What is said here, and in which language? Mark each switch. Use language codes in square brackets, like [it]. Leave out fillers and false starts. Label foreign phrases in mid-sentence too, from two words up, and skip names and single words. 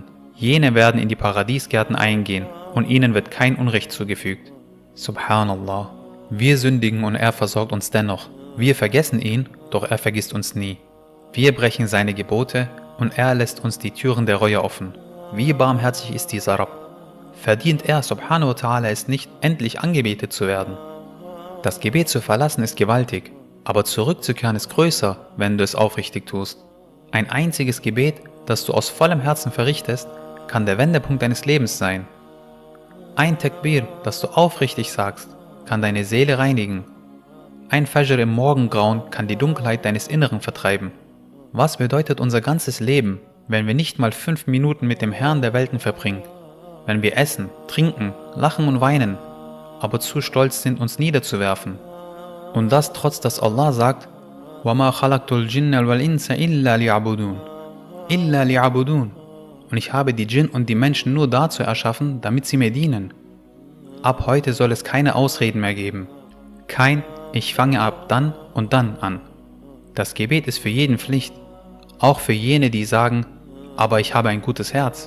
[de] Jene werden in die Paradiesgärten eingehen und ihnen wird kein Unrecht zugefügt. Subhanallah. Wir sündigen und er versorgt uns dennoch. Wir vergessen ihn, doch er vergisst uns nie. Wir brechen seine Gebote und er lässt uns die Türen der Reue offen. Wie barmherzig ist dieser Rabb. Verdient er, [ar] سبحانه وتعالى, [de] es nicht, endlich angebetet zu werden. Das Gebet zu verlassen ist gewaltig, aber zurückzukehren ist größer, wenn du es aufrichtig tust. Ein einziges Gebet, das du aus vollem Herzen verrichtest, kann der Wendepunkt deines Lebens sein. Ein Takbir, das du aufrichtig sagst, kann deine Seele reinigen. Ein Fajr im Morgengrauen kann die Dunkelheit deines Inneren vertreiben. Was bedeutet unser ganzes Leben, wenn wir nicht mal 5 Minuten mit dem Herrn der Welten verbringen? Wenn wir essen, trinken, lachen und weinen, aber zu stolz sind, uns niederzuwerfen. Und das trotz, dass Allah sagt, [ar] وَمَا خَلَقْتُ الْجِنَّ وَالْإِنسَ إِلَّا لِيَعْبُدُونَ إِلَّا لِيَعْبُدُونَ. [de] Und ich habe die Djinn und die Menschen nur dazu erschaffen, damit sie mir dienen. Ab heute soll es keine Ausreden mehr geben. Kein Ich fange ab dann und dann an. Das Gebet ist für jeden Pflicht, auch für jene, die sagen, aber ich habe ein gutes Herz.